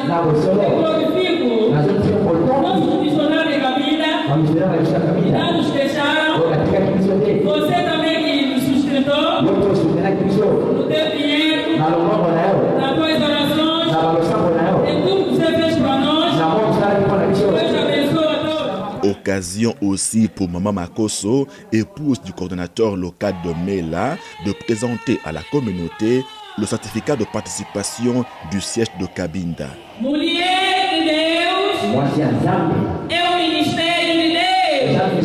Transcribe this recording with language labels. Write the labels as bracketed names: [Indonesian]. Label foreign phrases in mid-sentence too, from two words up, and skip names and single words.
[Portuguese] Eu glorifico nossos missionários de Cabinda. Já nos deixaram. Você também que nos sustentou. No teu dinheiro. Na tua orações. Em tudo que você fez para nós. [French] Occasion aussi pour Maman Makoso, épouse du coordonnateur local de Mela, de présenter à la communauté le certificat de participation du siège de Cabinda. [Portuguese] Mulher de Deus, é o ministério de Deus.